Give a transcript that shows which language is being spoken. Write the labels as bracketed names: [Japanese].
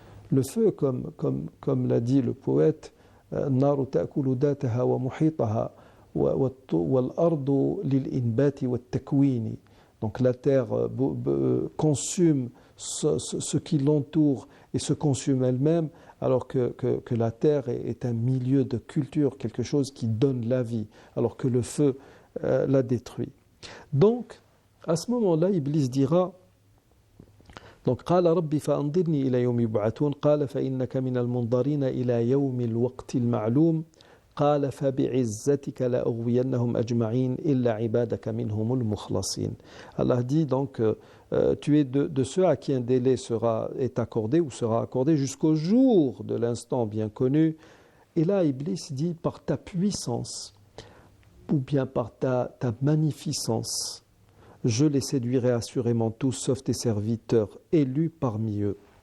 [French] Le feu, comme l'a dit le poète, [Arabic] النار تأكل ذاتها ومحيطها والأرض للإنبات والتكوين. [French] Donc la terre consume ce qui l'entoure et se consume elle-même, alors que la terre est un milieu de culture, quelque chose qui donne la vie, alors que le feu la détruit. Donc, à ce moment-là, Iblis dira, donc [Arabic] قال ربي فأنظرني إلى يوم يبعثون قال فإنك من المنظرين إلى يوم الوقت المعلوم قال فبعزتك لأغوينهم أجمعين إلا عبادك منهم المخلصين. [French] Allah dit donc tu es de ceux à qui un délai est accordé ou sera accordé jusqu'au jour de l'instant bien connu. Et là Iblis dit par ta puissance ou bien par ta magnificence, je les séduirai assurément tous sauf tes serviteurs élus parmi eux.